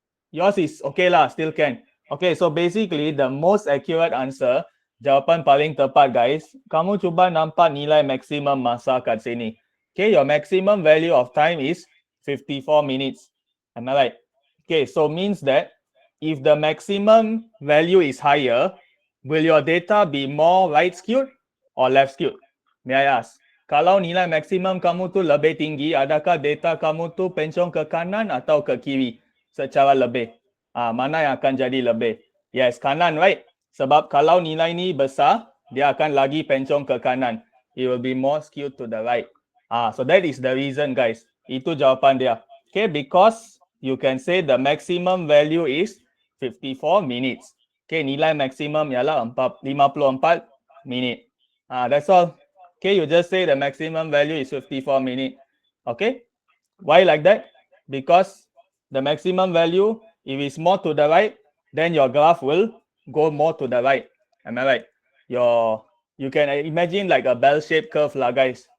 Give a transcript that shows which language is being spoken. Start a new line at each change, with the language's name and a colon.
English: Yours is okay lah, still can. Okay, so basically the most accurate answer,
Malay: jawapan paling tepat
English: guys,
Malay: kamu cuba nampak nilai maksimum masa kat sini.
English: Okay, your maximum value of time is 54 minutes. Am I right? Okay, so means that if the maximum value is higher, will your data be more right skewed or left skewed? May I ask?
Malay: Kalau nilai maksimum kamu tu lebih tinggi, adakah data kamu tu pencong ke kanan atau ke kiri secara lebih? Mana yang akan jadi lebih? Yes, kanan, right? Sebab kalau nilai ni besar, dia akan lagi pencong ke kanan.
English: It will be more skewed to the right. So that is the reason, guys.
Malay: Itu jawapan dia.
English: Okay, because you can say the maximum value is 54 minutes.
Malay: Okay, nilai maksimum ialah 54 minit.
English: That's all. Okay, you just say the maximum value is 54 minutes. Okay, why like that? Because the maximum value, if it's more to the right, then your graph will go more to the right. Am I right? You can imagine like a bell-shaped curve lah guys.